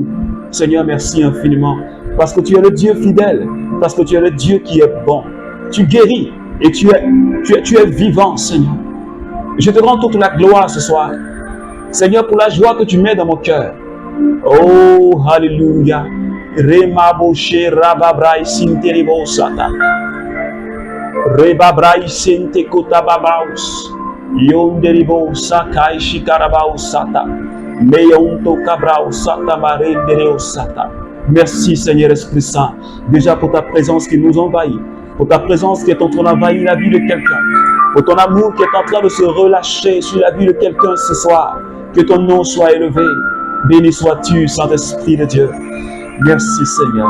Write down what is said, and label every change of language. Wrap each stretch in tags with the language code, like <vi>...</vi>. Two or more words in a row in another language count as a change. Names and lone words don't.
<fr>Seigneur, merci infiniment. Parce que tu es le Dieu fidèle. Parce que tu es le Dieu qui est bon. Tu guéris et tu es vivant, Seigneur. Je te rends toute la gloire ce soir. Seigneur, pour la joie que tu mets dans mon cœur. Oh, Alléluia. Remaboshe rababrai sinteribo sata. Rebabrai sinte kotababaus. Yonderibo sakai shikarabao sata. Meyonto kabrao sata marendereo sata. Merci Seigneur Esprit Saint, déjà pour ta présence qui nous envahit, pour ta présence qui est en train d'envahir la vie de quelqu'un, pour ton amour qui est en train de se relâcher sur la vie de quelqu'un ce soir. Que ton nom soit élevé. Béni sois-tu, Saint-Esprit de Dieu. Merci Seigneur.</fr>